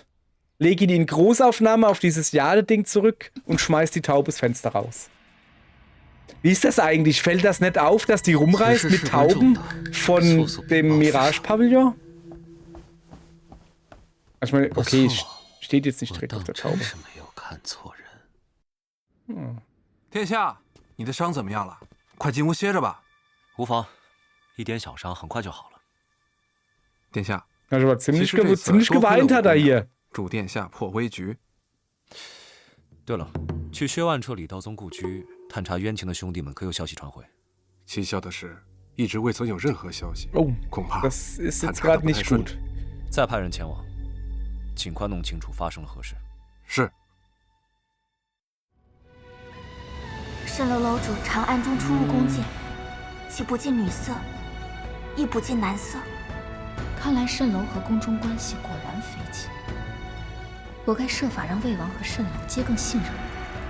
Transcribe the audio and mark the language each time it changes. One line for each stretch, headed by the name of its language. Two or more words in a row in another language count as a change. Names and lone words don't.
German: Leg ihn in Großaufnahme auf dieses Jade-Ding zurück und schmeiß die Taube ins Fenster raus. Wie ist das eigentlich? Fällt das nicht auf, dass die rumreist mit Tauben von dem Mirage-Pavillon? Ich meine, okay, steht jetzt nicht direkt auf der Taube.
Chinese: 殿下，你的伤怎么样了？快进屋歇着吧。无妨，一点小伤，很快就好了。殿下，
German: Also ziemlich geweint hat er hier.
Chinese: 祝殿下破危局。对了，去薛万彻李道宗故居探查冤情的兄弟们，可有消息传回？蹊跷的是，一直未曾有任何消息。恐怕
German: das ist jetzt gerade nicht gut.
Chinese: 再派人前往，尽快弄清楚发生了何事。是。蜃楼楼主常暗中出入宫禁，既不近女色，亦不近男色，看来蜃楼和宫中关系果然匪浅，我该设法让魏王和蜃楼皆更信任我。